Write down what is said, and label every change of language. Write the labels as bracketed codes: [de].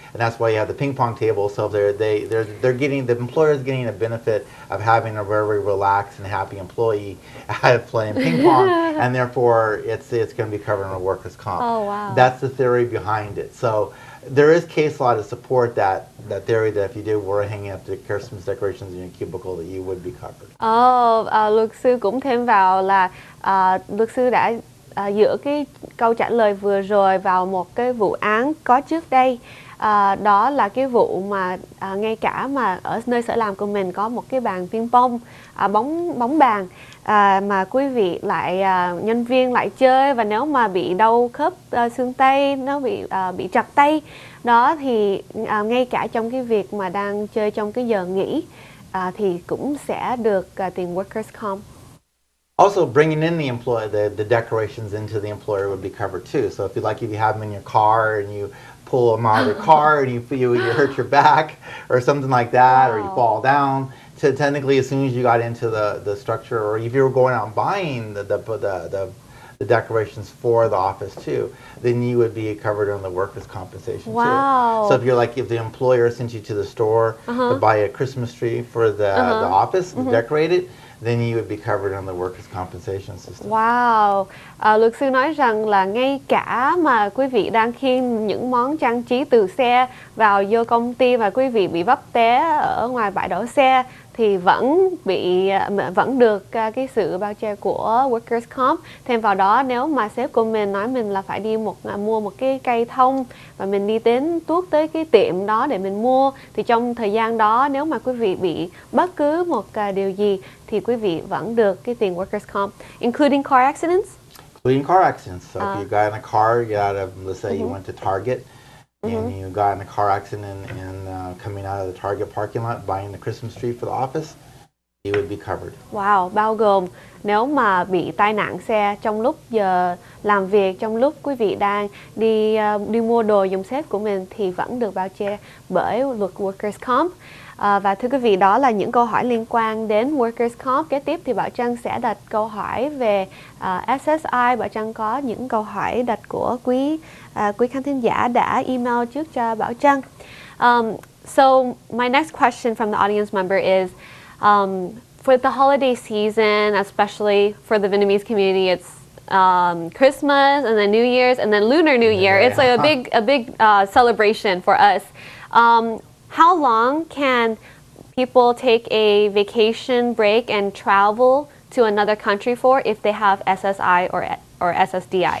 [en] and that's why you have the ping pong table. So they're getting, the employer is getting a benefit of having a very relaxed and happy employee playing ping pong, and therefore it's going to be covered under workers' comp. Oh, wow. That's the theory behind it. So there is case law to support that theory that if you were hanging up the Christmas decorations in your cubicle that you would be covered. [vi] Luật sư cũng thêm vào là luật sư đã dựa cái câu trả lời vừa rồi vào một cái vụ án có trước đây. Đó là cái vụ mà ngay cả mà ở nơi sở làm của mình có một cái bàn ping pong, bóng bàn, mà quý vị lại nhân viên lại chơi, và nếu mà bị đau khớp xương tay, nó bị trật tay đó, thì ngay cả trong cái việc mà đang chơi trong cái giờ nghỉ thì cũng sẽ được tiền workers comp. [en] Also, bringing in the decorations into the employer would be covered too. So if you have them in your car and you pull them out of your car and you hurt your back or something like that, or you fall down. So technically, as soon as you got into the structure, or if you were going out and buying the decorations for the office too, then you would be covered on the workers' compensation too. So if the employer sent you to the store to buy a Christmas tree for the office and decorate it, then you would be covered on the workers' compensation system. [vi] Wow, luật sư nói rằng là ngay cả mà quý vị đang khiêng những món trang trí từ xe vào vô công ty và quý vị bị vấp té ở ngoài bãi đổ xe thì vẫn được cái sự bao che của workers comp. Thêm vào đó, nếu mà sếp của mình nói mình là phải đi mua một cái cây thông và mình đi tuốt tới cái tiệm đó để mình mua, thì trong thời gian đó nếu mà quý vị bị bất cứ một điều gì thì quý vị vẫn được cái tiền workers comp, [en] including car accidents. Including car accidents. So if you got in a car, you got out of, let's say you went to Target and you got in a car accident and coming out of the Target parking lot buying the Christmas tree for the office, you would be covered. [vi] Wow, bao gồm nếu mà bị tai nạn xe trong lúc giờ làm việc, trong lúc quý vị đang đi mua đồ dùng sếp của mình thì vẫn được bao che bởi luật workers comp. Và thưa quý vị, đó là những câu hỏi liên quan đến workers comp. Kế tiếp thì Bảo Trân sẽ đặt câu hỏi về SSI. Bảo Trân có những câu hỏi đặt của quý khán thính giả đã email trước cho Bảo Trân. [en] So my next question from the audience member is, for the holiday season, especially for the Vietnamese community, it's Christmas and then New Year's and then Lunar New Year. It's like a big celebration for us. How long can people take a vacation break and travel to another country for if they have SSI or SSDI?